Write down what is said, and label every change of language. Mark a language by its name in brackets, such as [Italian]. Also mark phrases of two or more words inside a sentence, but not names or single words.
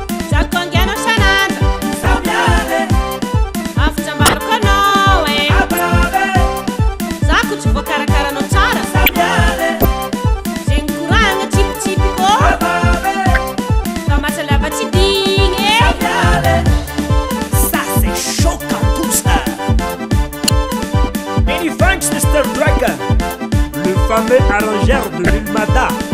[Malagasy] Za ko angianao san'andro. Afaka ambarako anao, e. Za ko tsy voakarakara anao tsara. Zay nikoragna tsipitsipiko. Fa mahasalama tsy digny, e. [French] Ça, c'est chaud. Campus. Benny Franks, Mister Drag, le fameux arrangeur de Lil Mada.